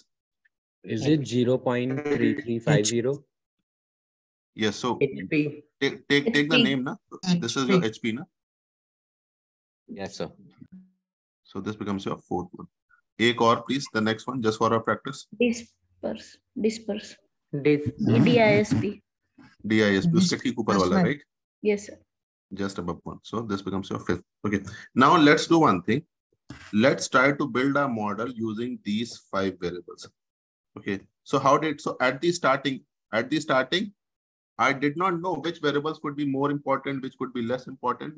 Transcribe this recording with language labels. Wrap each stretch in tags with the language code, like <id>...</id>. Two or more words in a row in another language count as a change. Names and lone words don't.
<en>Is it 0.3350? Yes. So HP. take the HP. name, na. This is your HP, na. Yes, sir. So this becomes your fourth one.</en> <hi>एक और</hi> <en>please, the next one, just for our practice. Disperse. Dis. DISP. DISP,</en> <hi>उसके ठीक ऊपर वाला, right?</hi> <en>Yes, sir. Just above one. So this becomes your fifth. Okay. Now let's do one thing. Let's try to build a model using these 5 variables. Okay. So at the starting, I did not know which variables could be more important, which could be less important.</en>